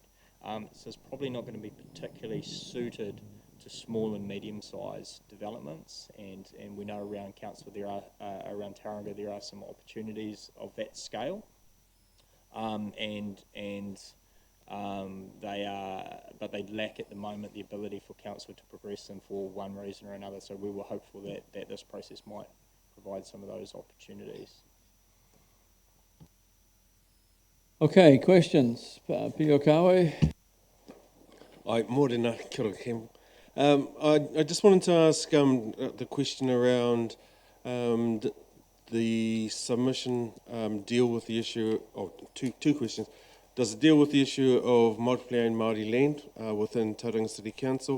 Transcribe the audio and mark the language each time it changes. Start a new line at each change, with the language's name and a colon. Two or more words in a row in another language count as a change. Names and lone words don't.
English: So it's probably not going to be particularly suited to small and medium-sized developments, and we know around council there are, around Tauranga there are some opportunities of that scale, they lack at the moment the ability for council to progress them for one reason or another. So we were hopeful that this process might provide some of those opportunities. Okay, questions? Pio Kawe?
Māori: Morena, kia ora, Kim.
English: I just wanted to ask the question around the submission deal with the issue, two questions. Does it deal with the issue of multi-land Māori land within Tauranga City Council?